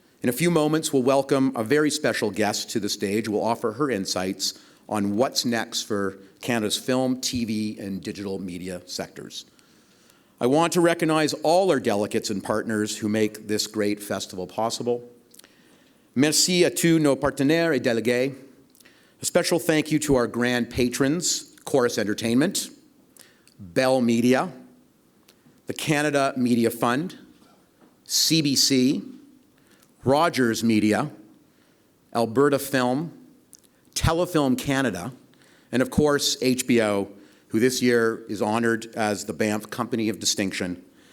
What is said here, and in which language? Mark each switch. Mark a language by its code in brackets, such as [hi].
[en] In a few moments, we'll welcome a very special guest to the stage who will offer her insights on what's next for Canada's film, TV, and digital media sectors. I want to recognize all our delegates and partners who make this great festival possible. [fr] Merci à tous nos partenaires et délégués. [en] A special thank you to our grand patrons, Chorus Entertainment, Bell Media, the Canada Media Fund, CBC, Rogers Media, Alberta Film, Telefilm Canada, and of course, HBO, who this year is honored as the Banff Company of Distinction.